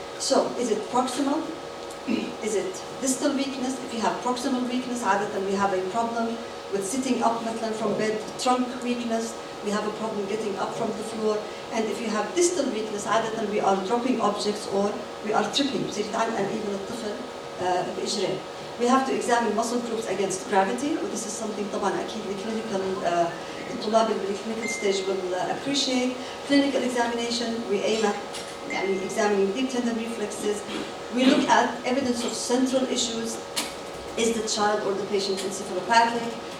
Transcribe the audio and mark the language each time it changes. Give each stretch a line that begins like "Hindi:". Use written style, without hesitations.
English: So, is it proximal? Is it distal weakness? If you have proximal weakness, عادة we have a problem with sitting up مثلا from bed. Trunk weakness, we have a problem getting up from the floor. And if you have distal weakness, عادة we are dropping objects or we are tripping.
Arabic: بصير يتعلق even الطفل بإجرين.
English: We have to examine muscle groups against gravity. This is something
Arabic: طبعا أكيد
English: clinical
Arabic: الطلاب اللي
English: clinical stage will appreciate. Clinical examination, we aim at examining deep tendon reflexes. We look at evidence of central issues. Is the child or the patient encephalopathic?